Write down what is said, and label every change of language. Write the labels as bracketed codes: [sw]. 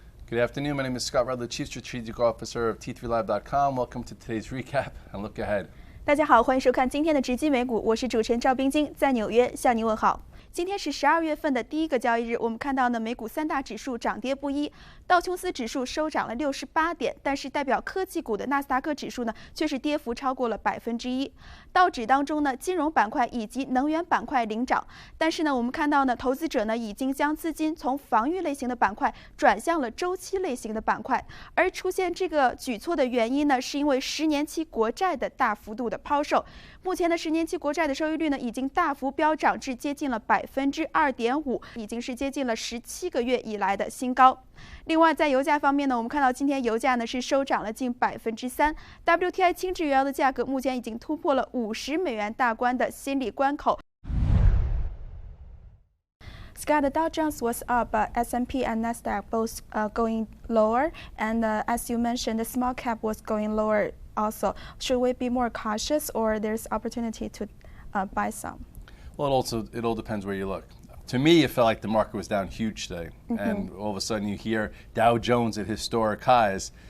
[en] Good afternoon. My name is Scott Rudler, Chief Strategic Officer of T3Live.com. Welcome to today's recap and look ahead. [zh] 大家好，欢迎收看今天的直击美股，我是主持人赵冰晶，在纽约向您问好。今天是12月份的第一个交易日，我们看到呢，美股三大指数涨跌不一，道琼斯指数收涨了68点，但是代表科技股的纳斯达克指数呢，却是跌幅超过了1%。道指当中呢，金融板块以及能源板块领涨，但是呢，我们看到呢，投资者呢已经将资金从防御类型的板块转向了周期类型的板块，而出现这个举措的原因呢，是因为10年期国债的大幅度的抛售。目前的10年期国债的收益率呢，已经大幅飙涨至接近了2.5%，已经是接近了17个月以来的新高。另外，在油价方面呢，我们看到今天油价呢是收涨了近3%，WTI 轻质原油的价格目前已经突破了50美元大关的心理关口。 [en] Scott, the Dow Jones was up, but S&P and Nasdaq both going lower, and as you mentioned, the small cap was going lower also. Should we be more cautious, or there's opportunity to buy some? Well, it all depends where you look. To me, it felt like the market was down huge today, and all of a sudden you hear Dow Jones at historic highs.